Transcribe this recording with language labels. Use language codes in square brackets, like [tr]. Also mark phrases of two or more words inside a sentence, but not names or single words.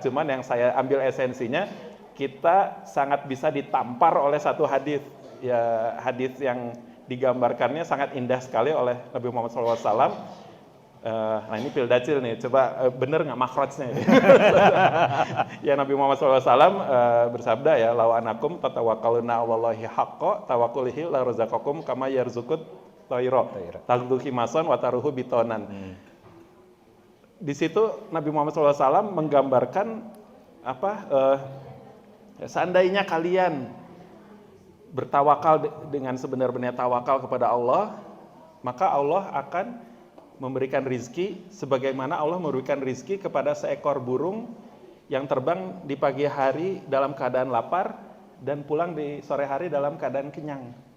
[id] Cuman yang saya ambil esensinya, kita sangat bisa ditampar oleh satu hadis, ya hadis yang digambarkannya sangat indah sekali oleh Nabi Muhammad SAW. Nah ini pil dacil nih, coba bener nggak makhrajnya? Ya Nabi Muhammad SAW bersabda ya, [ar] لو أنكم تتوكلون الله حق توكله لرزقكم كما يرزق الطير تغدو خماصا وتروح بطانا. [id] Di situ Nabi Muhammad SAW menggambarkan seandainya kalian bertawakal dengan sebenar-benarnya tawakal kepada Allah, maka Allah akan memberikan rizki sebagaimana Allah memberikan rizki kepada seekor burung yang terbang di pagi hari dalam keadaan lapar dan pulang di sore hari dalam keadaan kenyang.